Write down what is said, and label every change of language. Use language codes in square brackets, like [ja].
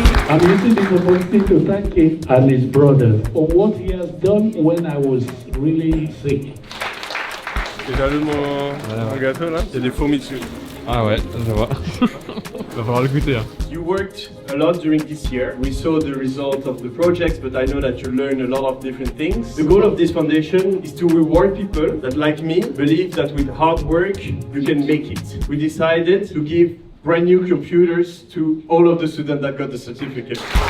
[en] I'm using this opportunity to thank him and his brother for what he has done when I was really sick. [fr] T'es jaloux de mon gâteau là? Il y a des fourmis dessus. Ah ouais, je vois. Va falloir le goûter. Hein. [en] You worked a lot during this year. We saw the result of the projects, but I know that you learned a lot of different things. The goal of this foundation is to reward people that, like me, believe that with hard work, you can make it. We decided to give brand new computers to all of the students that got the certificate.